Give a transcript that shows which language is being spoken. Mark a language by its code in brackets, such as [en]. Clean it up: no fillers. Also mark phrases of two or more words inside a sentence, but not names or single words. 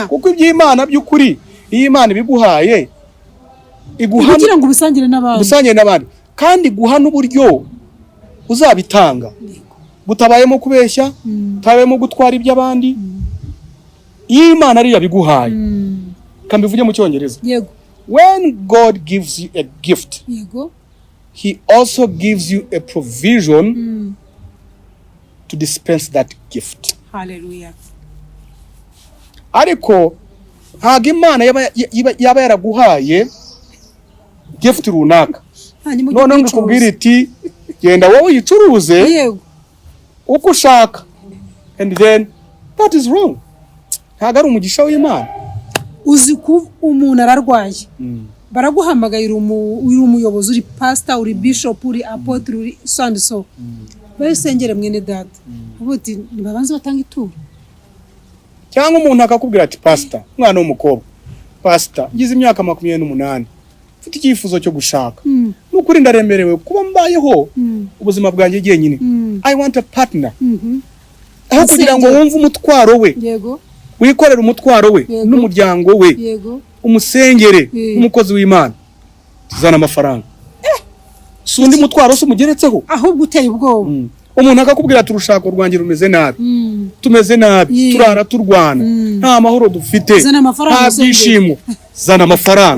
[rw] Kuko iby'Imana by'ukuri, iyi Imana biguhaye iguha kugira ngo ubisangire n'abandi. Kandi guha n'uburyo uzabitanga. Butabayemo kubeshya, tabayemo gutwara iby'abandi. Iyi Imana ari yabiguhaye. Kambivuge mu Cyongereza. Yego. [en] When God gives you a gift, [rw] yego, [en] He also gives you a provision to dispense that gift. Hallelujah. [rw] Ariko ntago Imana yaba yaraguhaye gift runaka, none ngukubwira iti genda wowe uyicuruze uko ushaka, [en] and then that is wrong. [rw] Ntago ari umugisha w'Imana. Uzi ko umuntu ararwaye, baraguhamagaye uri umuyobozi, uri pastor, uri bishop, uri apotre, uri so bayisengere mwene data, ubuti nibabanze batanga ituro. Cyangwa umuntu akakubwira ati pastor, mwana w'umukobwa, pastor ngize imyaka 28, mfite icyifuzo cyo gushaka, n'ukuri ndaremerewe kuba mbayeho ubuzima bwanjye jyenyine. [en] I want a partner. [rw] Aho kugira ngo wumve umutwaro we, yego, wikorera umutwaro we n'umuryango we, yego, umusengere umukozi w'Imana, tuzana amafaranga. Sundi mutwaro se umugeretseho, ahubwo uteye ubwoba. Umuntu akakubwira ati urushako rwanjye rumeze nabi, tumeze nabi, turara turwana, nta mahoro dufite, nta byishimo, zana amafaranga.